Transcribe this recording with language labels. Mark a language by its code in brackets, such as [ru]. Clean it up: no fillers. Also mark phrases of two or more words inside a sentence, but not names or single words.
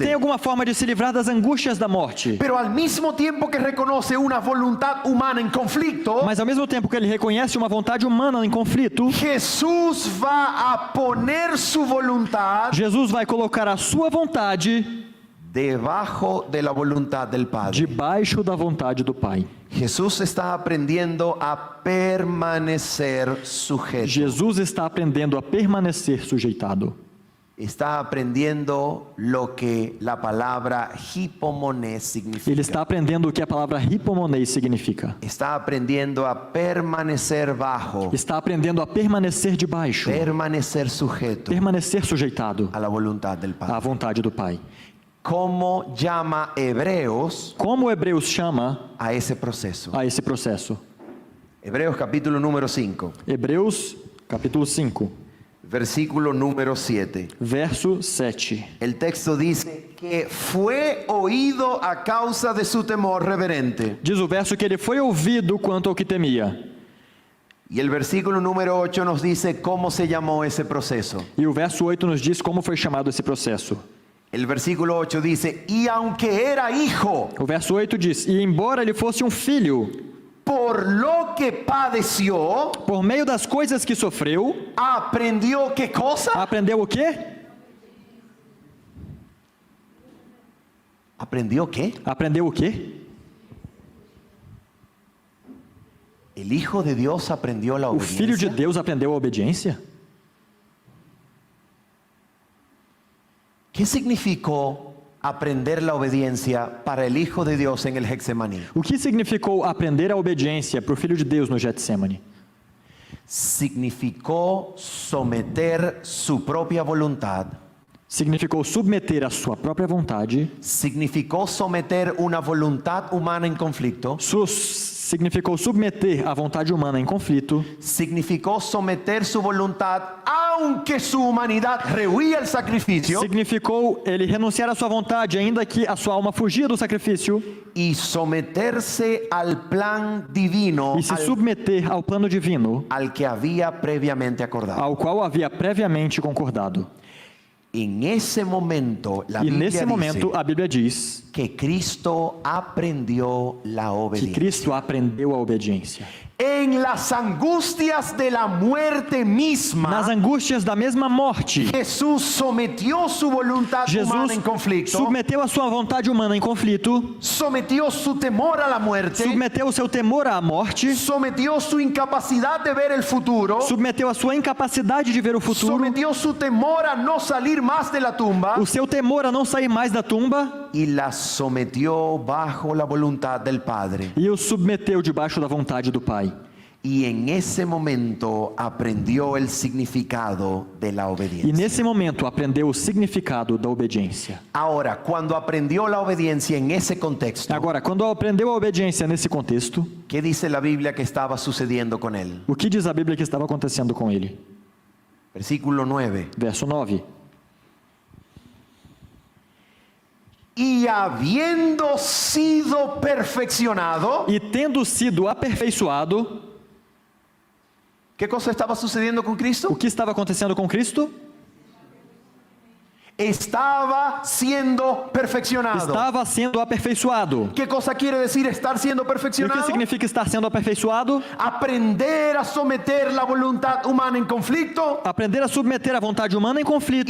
[pt] tem alguma forma de se livrar das angústias da morte, [es] Pero al mismo tiempo que reconoce una voluntad humana en conflicto, [pt] mas ao mesmo tempo que ele reconhece uma vontade humana em conflito, [es] Jesús va a poner su voluntad [pt] Jesus vai colocar a sua vontade [es] debajo de la voluntad del Padre. [pt] debaixo da vontade do Pai. [es] Jesús está aprendiendo a permanecer sujeto. [pt] Jesus está aprendendo a permanecer sujeitado. [es] está aprendiendo lo que la palabra hipomonés significa. [pt] Ele está aprendendo o que a palavra hipomonês significa. [es] Está aprendiendo a permanecer bajo, [pt] Está aprendendo a permanecer debaixo, [es] permanecer sujeto [pt] permanecer sujeitado [es] a la voluntad del [pt] à [es] Padre. [pt] vontade do Pai. [es] ¿Cómo llama Hebreos [pt] Como Hebreus chama [es] a ese proceso? [pt] a esse processo? [es] Hebreos capítulo número 5, [pt] Hebreus, capítulo 5, [es] versículo número 7. [pt] verso 7. [es] El texto dice que fue oído a causa de su temor reverente. [pt] Diz o verso que ele foi ouvido quanto ao que temia. [es] Y el versículo número 8 nos dice cómo se llamó ese proceso. [pt] E o verso 8 nos diz como foi chamado esse processo. [es] El versículo 8 dice, y aunque era hijo, [pt] O verso 8 diz: E embora ele fosse um filho, [es] por lo que padeció, [pt] por meio das coisas que sofreu, [es] aprendió qué cosa? [pt] aprendeu o quê? [es] ¿Aprendió qué? [pt] Aprendeu o quê? [es] El Hijo de Dios aprendió la [pt] O Filho de [es] obediencia. [pt] Deus aprendeu a obediência? [es] ¿Qué significó aprender la obediencia para el Hijo de Dios en el Getsemaní? [pt] O que significou aprender a obediência para o Filho de Deus no Getsemane? [es] Significó someter su propia voluntad. [pt] Significou submeter a sua própria vontade, [es] Significó someter una voluntad humana en conflicto. [pt] significou submeter a vontade humana em conflito, [es] Significó someter su voluntad, aunque su humanidad rehuía el sacrificio, [pt] significou ele renunciar à sua vontade, ainda que a sua alma fugia do sacrifício, [es] y someterse al plan divino [pt] e se submeter ao plano divino, [es] al que había previamente acordado. [pt] ao qual havia previamente concordado. [es] En ese momento, la [pt] E [es] Biblia [pt] nesse momento, [es] dice [pt] a Bíblia diz [es] que Cristo aprendió la [pt] que [es] obediencia. [pt] Cristo aprendeu a obediência. [es] En las angustias de la muerte misma, [pt] Nas angústias da mesma morte, [es] Jesús sometió su voluntad humana [pt] Jesus [es] en conflicto, [pt] submeteu a sua vontade humana em conflito, [es] sometió su temor a la muerte, [pt] submeteu o seu temor à morte, [es] sometió su incapacidad de ver el futuro, [pt] submeteu a sua incapacidade de ver o futuro, [es] sometió su temor a no salir más de la tumba [pt] o seu temor a não sair mais da tumba, [es] y la sometió bajo la voluntad del Padre. [pt] e o submeteu debaixo da vontade do Pai. [es] Y en ese momento aprendió el significado de la [pt] E [es] obediencia. [pt] nesse momento aprendeu o significado da obediência. [es] Ahora, cuando aprendió la obediencia en ese contexto, [pt] Agora, quando aprendeu a obediência nesse contexto, [es] ¿qué dice la Biblia que estaba sucediendo con él? [pt] o que diz a Bíblia que estava acontecendo com ele? [es] Versículo 9. [pt] Verso 9. [es] Y habiendo sido perfeccionado, [pt] E tendo sido aperfeiçoado, [es] ¿qué cosa estaba sucediendo con [pt] o [es] Cristo? [pt] que estava acontecendo com Cristo? [es] Estaba siendo perfeccionado. [pt] Estava sendo aperfeiçoado. [es] ¿Qué cosa quiere decir estar siendo [pt] E o que [es] perfeccionado? [pt] significa estar sendo aperfeiçoado? [es] Aprender a someter la voluntad humana en conflicto, [pt] Aprender a submeter a vontade humana em conflito,